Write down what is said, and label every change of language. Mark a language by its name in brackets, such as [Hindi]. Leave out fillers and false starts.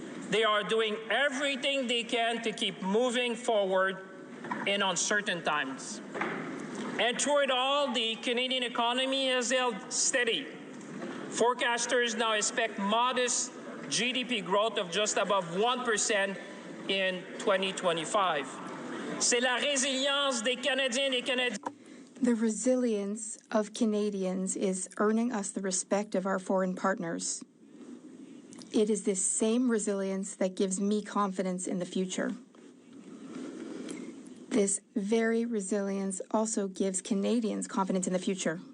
[English] They are doing everything they can to keep moving forward in uncertain times. And through it all, the Canadian economy has held steady. Forecasters now expect modest GDP growth of just above 1% in 2025. [French] C'est la résilience des Canadiens et des Canadiennes. [English] The resilience of Canadians is earning us the respect of our foreign partners. It is this same resilience that gives me confidence in the future. This very resilience also gives Canadians confidence in the future.